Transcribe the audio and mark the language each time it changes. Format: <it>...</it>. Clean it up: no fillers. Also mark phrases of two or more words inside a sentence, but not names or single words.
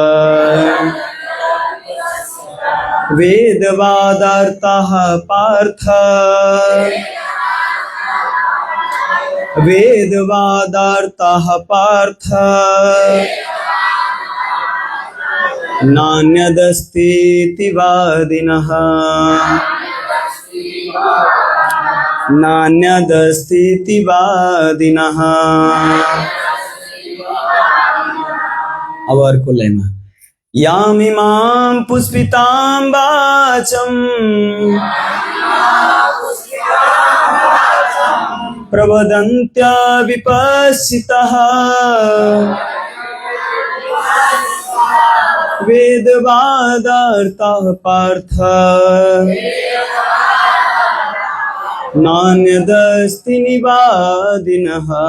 <sa>वेदवादार्थः पार्थ वेदवादार्थः पार्थ नान्यदस्तीति वादिनः नान्यदस्तीति वादिनः।</sa> <ne>अब अर्को लाइनमा</ne> <sa>यामिमां पुष्पितां वाचं प्रवदन्त्य विपश्चितः वेदवादार्थः पार्थ नान्यदस्ति निवादिनः।</sa>